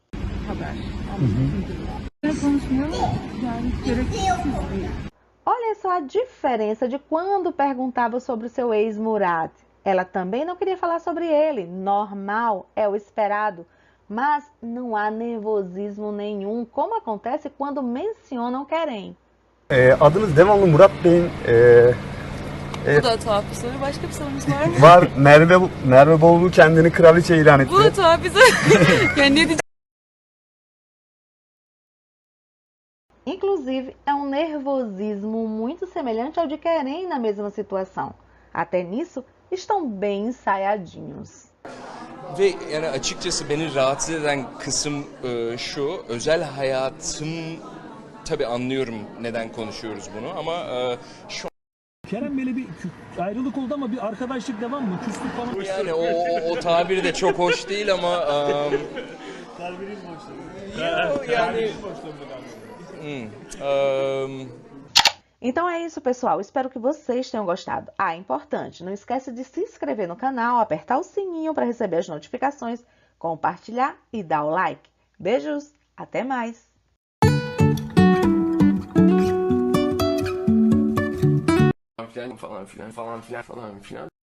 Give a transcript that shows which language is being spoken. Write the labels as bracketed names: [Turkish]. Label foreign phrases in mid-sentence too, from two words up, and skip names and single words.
[Portuguese] Olha só a diferença de quando perguntava sobre o seu ex-Murat. Ela também não queria falar sobre ele, normal, é o esperado, mas não há nervosismo nenhum, como acontece quando mencionam Querem. [Turkish] Adınız devamlı Murat Bey'in Bu da tuhaf bir soru. Başka bir sorumuz var mı? var. Merve Bolu kendini kraliçe ilan etti. Bu da tuhaf bir soru. Yani ne diyeceğim? [Portuguese] Inclusive, é um nervosismo muito semelhante ao de Querem na mesma situação. Até nisso, estão bem ensaiadinhos. [Turkish] Ve yani açıkçası beni rahatsız eden kısım şu, özel hayatım, tabii anlıyorum neden konuşuyoruz bunu ama şu Kerem Bey'le bir ayrılık oldu ama bir arkadaşlık devam mı? Küslük falan. yani o tabir de çok hoş değil ama Kalbiniz boşluğu. yani [Portuguese] Então é isso, pessoal. Espero que vocês tenham gostado. Ah, importante, não esquece de se inscrever no canal, apertar o sininho para receber as notificações, compartilhar e dar o like. Beijos, até mais! [Turkish] falan filan.